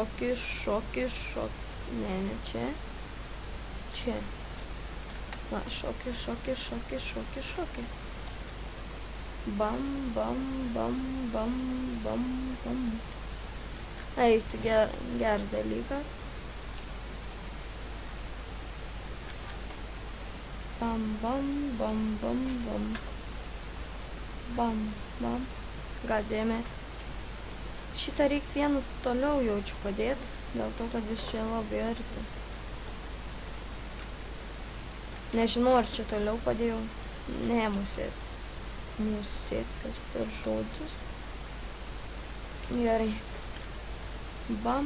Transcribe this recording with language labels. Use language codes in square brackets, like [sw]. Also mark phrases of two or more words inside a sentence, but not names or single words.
[lt] Ne, čia. Čia. Va, šokis. Bam. Eik, tai geras dalykas. Bam. [en] God damn it. [lt] Šitą reik vienu toliau jaučiu padėti, dėl to, kad jis čia labai arti. Nežinau, ar čia toliau padėjau. Ne, musėt, kas per žodžius. Gerai. Bam.